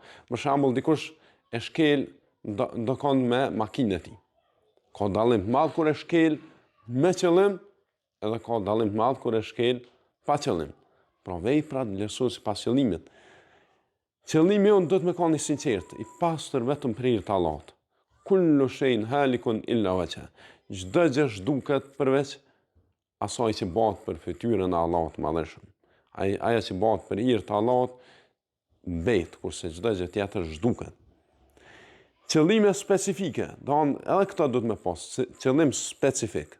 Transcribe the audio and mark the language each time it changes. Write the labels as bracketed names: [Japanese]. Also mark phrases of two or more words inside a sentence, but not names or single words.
[Albanian] Për shembull, dikush e shkel ndokon me makinën e tij. Ka dallim të madh kur e shkel me qëllim, edhe ka dallim të madh kur e shkel pa qëllim. Pra veprat vlerësohen sipas qëllimit. Qëllimi jonë duhet me qenë i sinqert, i pastër vetëm për hir të Allahut. [Arabic] كل شيء هالك إلا وجهه. [Albanian] Çdo gjë zhduket përveç asaj që bëhet për fytyrën e Allahut të Madhëshëm. Ajo që bëhet për hir të Allahut mbet, kurse çdo gjë tjetër zhduket. Qëllime specifike, edhe këta duhet me pas, qëllim specifik.